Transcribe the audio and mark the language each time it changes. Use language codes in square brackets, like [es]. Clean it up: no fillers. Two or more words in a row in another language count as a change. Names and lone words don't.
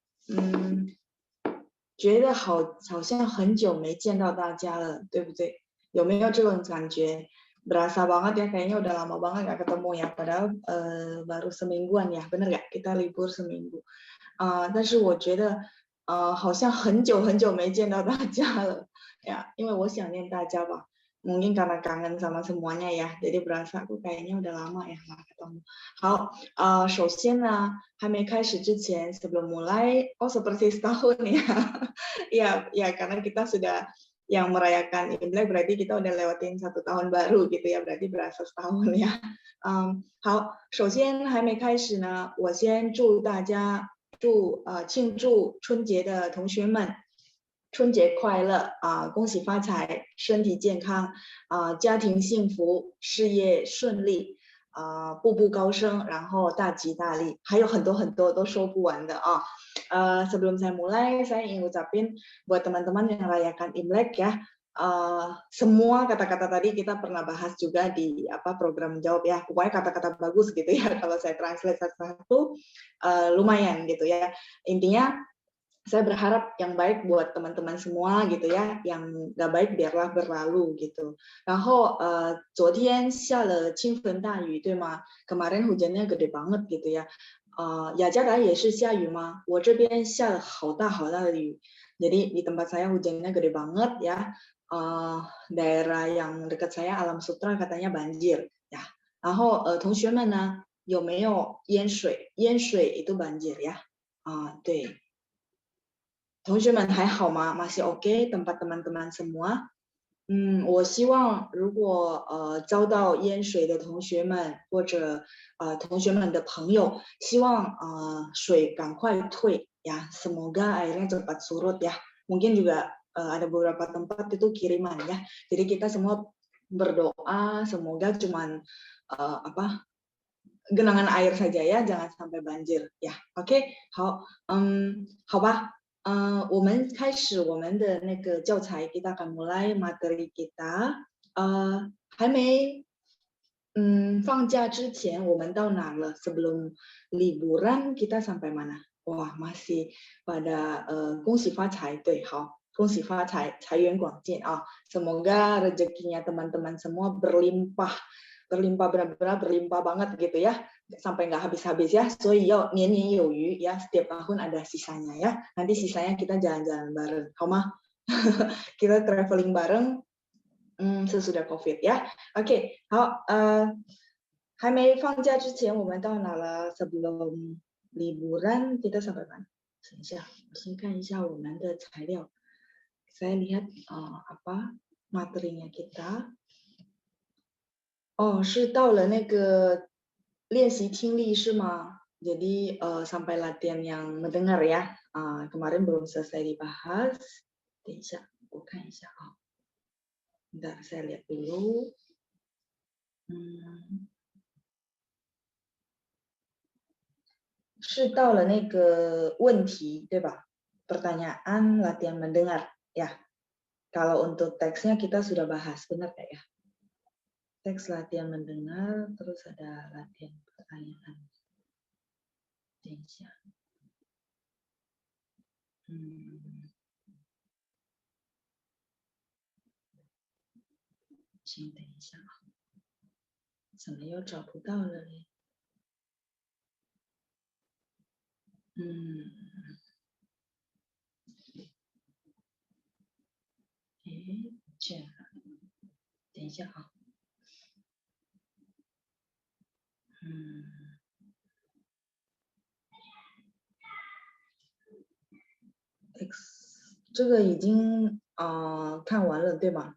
[zh] 觉得好像很久没见到大家了，对不对？有没有这种感觉 [id] ？Berasa banget ya, kayaknya udah lama banget gak ketemu ya. Padahal baru semingguan ya, bener gak? Kita libur seminggu. [zh] 但是我觉得好像很久很久没见到大家了呀，因为我想念大家吧。 [id] Mungkin karena kangen sama semuanya ya, jadi berasa aku kayaknya udah lama ya nggak ketemu. [zh] 好，首先呢，还没开始之前 [id] sebelum mulai, oh seperti setahun ya, ya karena kita sudah yang merayakan Imlek berarti kita udah lewatin 1 tahun baru gitu ya, berarti berasa setahun ya. [zh] 好，首先还没开始呢，我先祝大家庆祝春节的同学们春节快乐恭喜发财，身体健康家庭幸福，事业顺利步步高升，然后大吉大利，还有很多很多都说不完的啊。 [id] Sebelum saya mulai, saya ingin ucapin buat teman-teman yang rayakan Imlek ya, semua kata-kata tadi kita pernah bahas juga di program jawab ya, pokoknya kata-kata bagus gitu ya, kalau saya translate satu-satu lumayan gitu ya. Intinya saya berharap yang baik buat teman-teman semua gitu ya, yang nggak baik biarlah berlalu gitu. [zh] 然后昨天下了倾盆大雨，对吗？ [id] kemarin hujannya gede banget gitu ya. [zh] 雅加达也是下雨吗？ 我这边下了好大好大的雨， [id] jadi di tempat saya hujannya gede banget ya. Daerah yang dekat saya Alam Sutra katanya banjir ya. [zh] 然后同学们呢有没有淹水？ [id] 淹水 itu banjir ya. [zh] 对。同学们还好吗？ [id] masih oke tempat teman-teman semua？ [zh] 我希望如果遭到淹水的同学们或者同学们的朋友，希望水赶快退 [id] ya, semoga airnya cepat surut ya. Mungkin juga ada beberapa tempat itu kiriman ya. Jadi kita semua berdoa semoga cuman genangan air saja ya, jangan sampai banjir ya. Oke, [zh] 好，好吧。我们开始我们的那个教材 [id] kita akan mulai materi kita [zh] 还没放假之前我们到哪了 [id] sebelum liburan kita sampai mana wah masih pada [zh] 恭喜发财 对好恭喜发财财源广进啊 [id] semoga rezekinya teman-teman semua berlimpah benar-benar berlimpah banget gitu ya sampai nggak habis-habis ya, [zh] 所以要年年有余 [id] ya, setiap tahun ada sisanya ya, nanti sisanya kita jalan-jalan bareng, [zh] 好吗？ [id] kita traveling bareng sesudah COVID 呀。 [zh] OK， 好，还没放假之前我们到哪了 [id] sebelum liburan kita sampai mana？ [zh] 等一下，我先看一下我们的材料， [id] saya lihat materinya kita。 [zh] 是到了那个练习听力是吗？ [id] Jadi sampai latihan yang mendengar ya. Kemarin belum selesai dibahas. [zh] 等一下，我看一下啊。 [id] Bentar, saya lihat dulu. [zh] 是到了那个问题对吧？ [id] Pertanyaan latihan mendengar ya. Kalau untuk teksnya kita sudah bahas, benar nggak ya? Teks latihan mendengar, terus ada latihan pertanyaan. [zh] 等一下，请等一下啊，怎么又找不到了嘞？这样，等一下啊，这个已经看完了对吗？